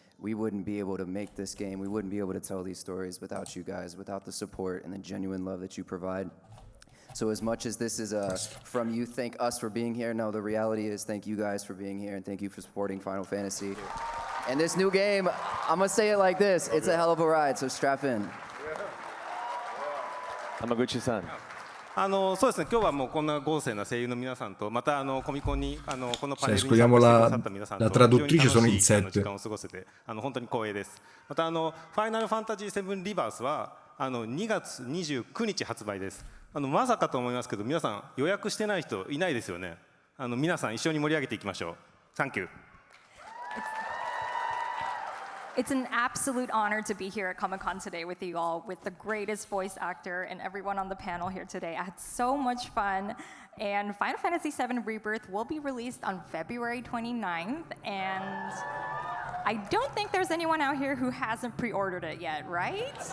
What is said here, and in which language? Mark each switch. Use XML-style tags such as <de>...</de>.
<en>We wouldn't be able to make this game. We wouldn't be able to tell these stories without you guys, without the support and the genuine love that you provide. So as much as this is from you, thank us for being here. No, the reality is thank you guys for being here and thank you for supporting Final Fantasy. And this new game, I'm gonna say it like this, it's a hell of a ride, so strap in. Hamaguchi-san.</en> <ja>そうですね、今日はもうこんな豪勢な声優の皆さんと、またコミコンにこのパネルに参加してくださった皆さんと、 la traduttrice sono in 非常に楽しい set. 時間を過ごせて、本当に光栄です。またファイナルファンタジー7リバースは2月29日発売です。まさかと思いますけど、皆さん予約してない人いないですよね。皆さん一緒に盛り上げていきましょう。</ja> <en>Thank you. It's an absolute honor to be here at Comic-Con today with you all, with the greatest voice actor and everyone on the panel here today. I had so much fun. And Final Fantasy VII Rebirth will be released on February 29th. And I don't think there's anyone out here who hasn't pre-ordered it yet, right?</en>